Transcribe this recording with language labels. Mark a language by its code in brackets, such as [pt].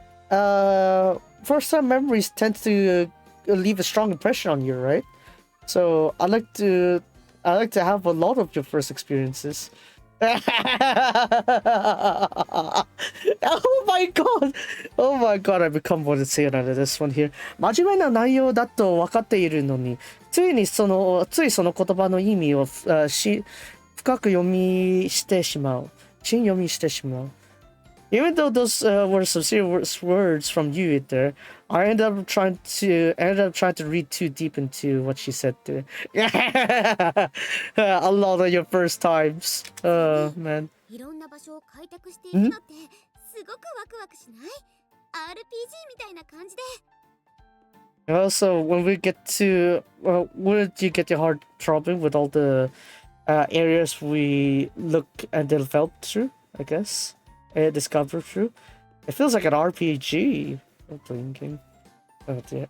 [en] First time memories tend to leave a strong impression on you, right? So I like to have a lot of your first experiences. Oh my god! Oh my god, I become more sincere out of this one here. [ja] 真面目な内容だと分かっているのに、ついその言葉の意味を深く読みしてしまう。深読みしてしまう。 [en] Even though those were some serious words from you there, I ended up trying to read too deep into what she said there. Yeah, a lot of your first times. Man. [ja] いろんな場所を開拓していくのってすごくワクワクしない？ RPG みたいな感じで。 [en] Also, when we get to, wouldn't you get your heart throbbing with all the areas we look and develop through? I guess. Discover through. It feels like an RPG. I'm thinking. Oh dear.